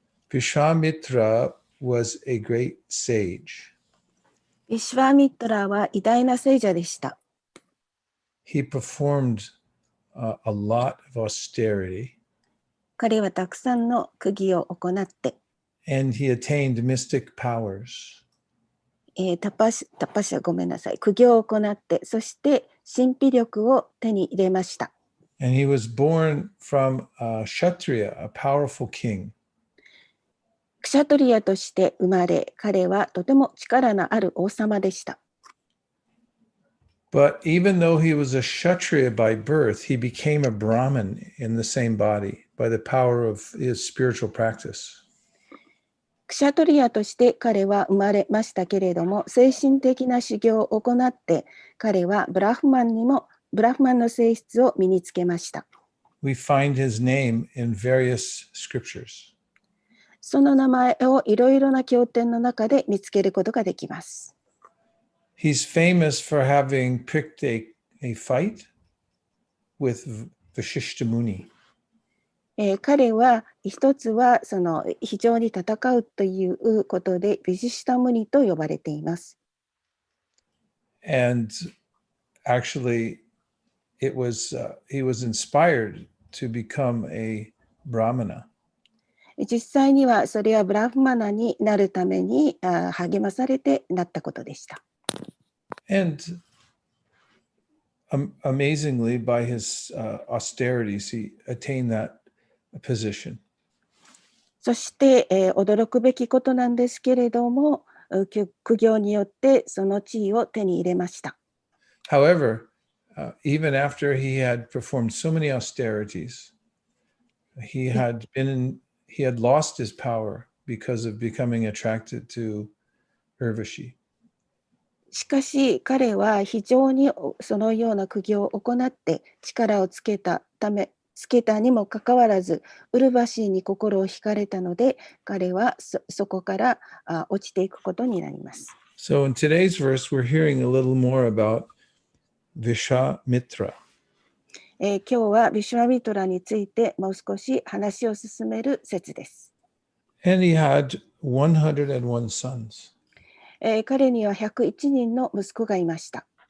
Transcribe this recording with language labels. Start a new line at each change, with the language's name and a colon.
English: Vishwamitra was a great sage.
Japanese: ビシュバミトラは偉大な聖者でした。
English: He performed a lot of austerity.
Japanese: 彼はたくさんの釘を行って、
English: And he attained mystic powers.
Japanese: タパシャごめんなさい。釘を行って、そして神秘力を手に入れました。
English: And he was born from a Kshatriya, a powerful king.
Japanese: クシャトリアとして生まれ、彼はとても力のある王様でした。
English: But even though he was a Kshatriya by birth, he became a Brahmin in the same body by the power of his spiritual practice.
Japanese: クシャトリアとして彼は生まれましたけれども、精神的な修行を行って、彼はブラフマンの性質を身につけました。
English: We find his name in various scriptures.
Japanese: その名前をいろいろな経典の中で見つけることができます。
English: He's famous for having picked a fight with Vashishta Muni.
Japanese: 彼は一つはその非常に戦うということでビジシタムニと呼ばれています。
English: And actually, he was inspired to become a brahmana.
Japanese: 実際にはそれはブラフマナになるために励まされてなったことでした。
English: And amazingly, by his austerities, he attained that position.
Japanese: そして、驚くべきことなんですけれども、苦行によってその地位を手に入れました。
English: However, even after he had performed so many austerities, he had lost his power because of becoming attracted to Urvashi.
Japanese: しかし彼は非常にそのような苦行を行って力をつけたにもかかわらずウルバシーに心を惹かれたので彼はそこから落ちていくことになります。
English: So in today's verse, we're hearing a little more about Vishwamitra.
Japanese: 今日はビシュワミトラについてもう少し話を進める説です。
English: And he had 101 sons.
Japanese: 彼には101人の息子がいました。